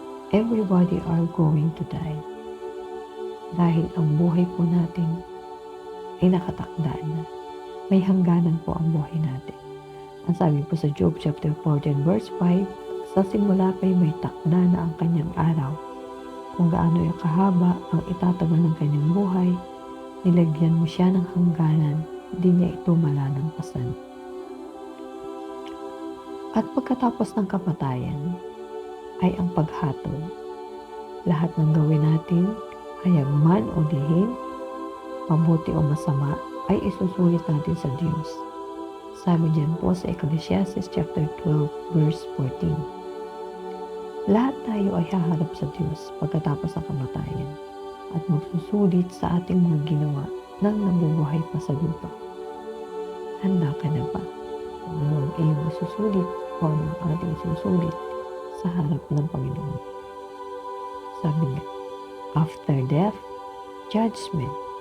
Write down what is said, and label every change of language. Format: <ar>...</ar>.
<en>Everybody are going to die.</en> <tl>Dahil ang buhay po natin ay nakatakda na. May hangganan po ang buhay natin. Ang sabi po sa Job chapter 14 verse 5, sa simula pa'y may takda na ang kanyang araw. Kung gaano yung kahaba ang itatagal ng kanyang buhay, nilagyan mo siya ng hangganan, di niya ito malalampasan. At pagkatapos ng kamatayan, ay ang paghatol. Lahat ng gawin natin, hayag man o lihim, mabuti o masama, ay isusulit natin sa Diyos. Sabi diyan po sa Ecclesiastes chapter 12 verse 14. Lahat tayo ay haharap sa Diyos pagkatapos ng kamatayan at magsusulit sa ating mga ginawa nang nabubuhay pa sa lupa. Handa ka na ba? Kung ano ang iyong isusulit o ang ating isusulit sa harap ng Panginoon. Sabi nga,</tl> <en>after death, judgment.</en>